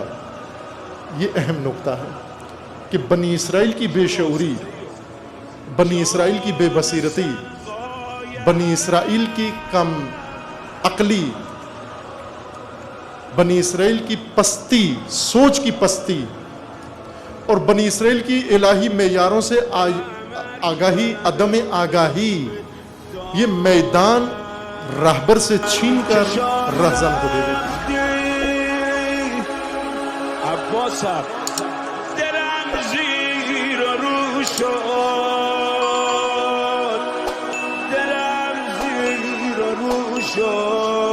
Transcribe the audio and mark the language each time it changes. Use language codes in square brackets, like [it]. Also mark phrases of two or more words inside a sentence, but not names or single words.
[ur] یہ اہم نقطہ ہے کہ بنی اسرائیل کی بے شعوری, بنی اسرائیل کی بے بصیرتی, بنی اسرائیل کی کم عقلی, بنی اسرائیل کی پستی, سوچ کی پستی, اور بنی اسرائیل کی الہی معیاروں سے آگاہی, عدم آگاہی, یہ میدان راہبر سے چھین کر رہزن کو دے دیتی. [fa] عباس درم زیر رو شد، درم زیر رو شد.